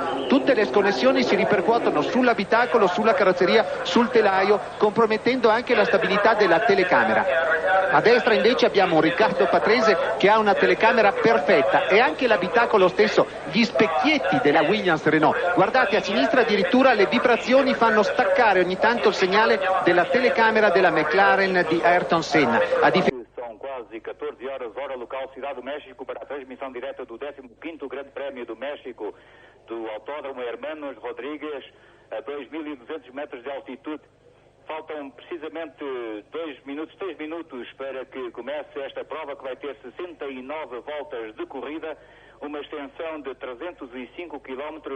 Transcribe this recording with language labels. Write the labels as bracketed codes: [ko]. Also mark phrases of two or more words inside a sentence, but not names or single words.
[it] Tutte le sconnessioni si ripercuotono sull'abitacolo, sulla carrozzeria, sul telaio, compromettendo anche la stabilità della telecamera. A destra invece abbiamo un Riccardo Patrese che ha una telecamera perfetta, e anche l'abitacolo stesso, gli specchietti della Williams-Rennault. Guardate, a sinistra addirittura le vibrazioni fanno staccare ogni tanto il segnale della telecamera della McLaren di Ayrton Senna. [pt] São quase 14 horas, hora local, Cidade do México, para a transmissão direta do 15º Grande Prémio do México, do Autódromo Hnos Rodríguez, a 2.200 metros de altitude. Faltam precisamente 3 minutos para que comece esta prova, que vai ter 69 voltas de corrida, uma extensão de 305 km.